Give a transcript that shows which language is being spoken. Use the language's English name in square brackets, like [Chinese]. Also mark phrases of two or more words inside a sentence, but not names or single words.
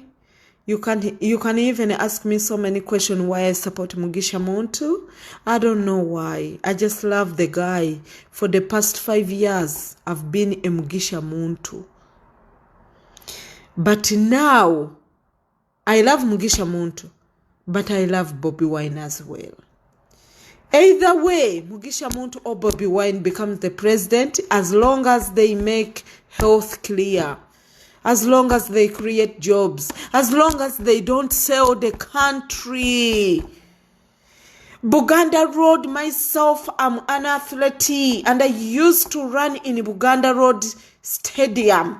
[English] You can even ask me so many questions why I support Mugisha Muntu. I don't know why. I just love the guy. For the past 5 years, I've been a Mugisha Muntu. But now, I love Mugisha Muntu, but I love Bobi Wine as well. Either way, Mugisha Muntu or Bobi Wine becomes the president, as long as they make health clear, as long as they create jobs, as long as they don't sell the country. Buganda Road, myself, I'm an athlete, and I used to run in Buganda Road Stadium.